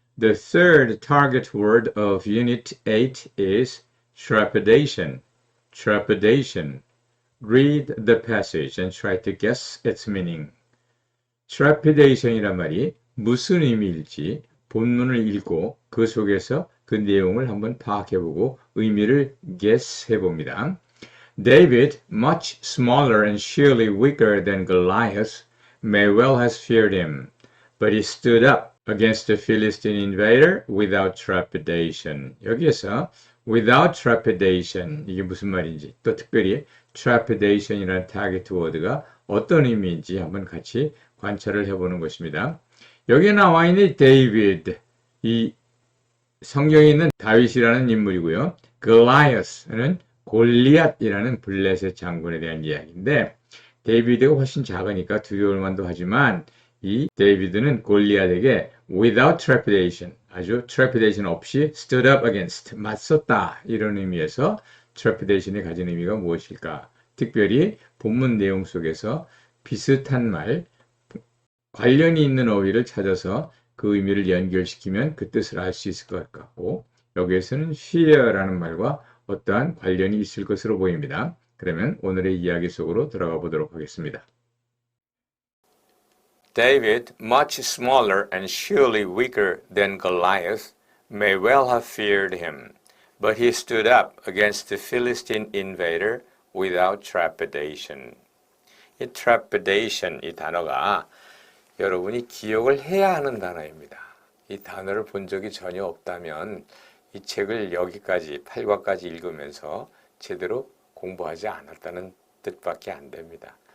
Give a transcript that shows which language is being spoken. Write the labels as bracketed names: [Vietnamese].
[English] The third target word of Unit 8 is trepidation. Trepidation. Read the passage and try to guess its meaning. [Korean] trepidation이란 말이 무슨 의미일지 본문을 읽고 그 속에서 그 내용을 한번 파악해보고 의미를 guess 해봅니다. [English] David, much smaller and surely weaker than Goliath, may well have feared him, but he stood up against the Philistine invader without trepidation. [Korean] 여기에서 without trepidation 이게 무슨 말인지 또 특별히 trepidation이라는 타겟 워드가 어떤 의미인지 한번 같이 관찰을 해보는 것입니다. 여기에 나와 있는 데이비드, 이 성경에 있는 다윗이라는 인물이고요. Goliath는 골리앗이라는 블레셋 장군에 대한 이야기인데 데이비드가 훨씬 작으니까 두려울 만도 하지만 이 데이비드는 골리앗에게 without trepidation, 아주 trepidation 없이 [English] stood up against, [Korean] 맞섰다 이런 의미에서 trepidation이 가진 의미가 무엇일까? 특별히 본문 내용 속에서 비슷한 말, 관련이 있는 어휘를 찾아서 그 의미를 연결시키면 그 뜻을 알 수 있을 것 같고 여기에서는 fear라는 말과 어떠한 관련이 있을 것으로 보입니다. 그러면 오늘의 이야기 속으로 들어가 보도록 하겠습니다. [English] David, much smaller and surely weaker than Goliath, may well have feared him, but he stood up against the Philistine invader without trepidation. [Korean] 이 trepidation, 이 단어가 여러분이 기억을 해야 하는 단어입니다. 이 단어를 본 적이 전혀 없다면 이 책을 여기까지 8과까지 읽으면서 제대로 공부하지 않았다는 뜻밖에 안 됩니다.